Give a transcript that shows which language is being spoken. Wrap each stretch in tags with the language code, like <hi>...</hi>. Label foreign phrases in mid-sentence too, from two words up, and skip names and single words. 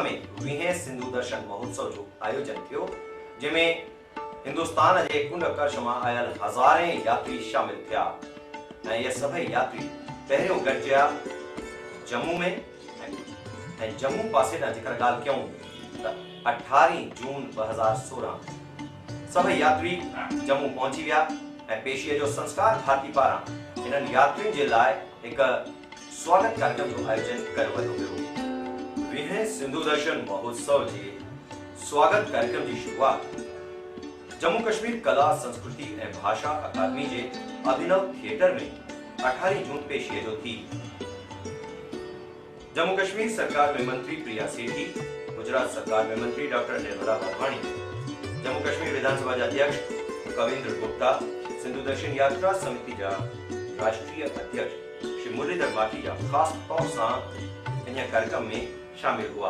<sd>में वीहें सिंधु दर्शन महोत्सव जो आयोजन थियो जंहिंमें हिंदुस्तान जे कुंड कर्श मां आयल हज़ारें यात्री शामिल थिया ऐं ये सभई यात्री पहिरियों गॾिजिया जम्मू में ऐं जम्मू पासे ॾांहुं जेकर ॻाल्हि कयूं त 18 जून 2016 सभई यात्री जम्मू पहुंची विया ऐं पेशीअ जो संस्कार भारती पारां इन्हनि यात्रियुनि जे लाइ हिकु स्वागत कार्यक्रम जो आयोजन कयो वियो हुयो। 20हें सिंधु दर्शन महोत्सव जे स्वागत कार्यक्रम की शुरुआत जम्मू कश्मीर कला संस्कृति ऐं भाषा अकादमी जे अभिनव थिएटर में 18 जून पेशीअ जो थी। जम्मू कश्मीर सरकार में मंत्री प्रिया सेठी, गुजरात सरकार में मंत्री डॉक्टर निर्मला वाधवाणी, जम्मू कश्मीर विधानसभा के अध्यक्ष कविंद्र गुप्ता, सिंधु दर्शन यात्रा समिति जा राष्ट्रीय अध्यक्ष श्री मुरलीधर माखीजा खास तौर से इन कार्यक्रम में शामिल हुआ।</sd>